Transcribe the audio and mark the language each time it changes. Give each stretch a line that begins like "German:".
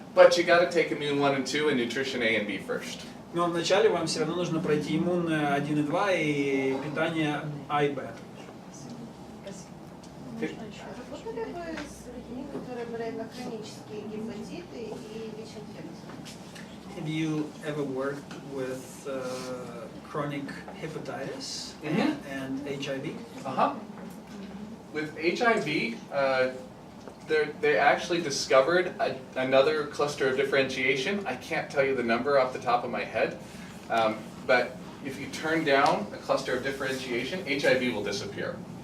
English: But you got to take immune 1 and 2 and nutrition A and B first.
Russian: Но вначале вам все равно нужно пройти иммунное 1 и 2 и питание А и Б. Работали вы с людьми, которые были на хронические гепатиты и ВИЧ-инфекции?
English: Have you ever worked with chronic hepatitis Mhm. and HIV? Uh-huh. With HIV, they actually discovered another cluster of differentiation. I can't tell you the number off the top of my head, but if you turn down a cluster of differentiation, HIV will disappear.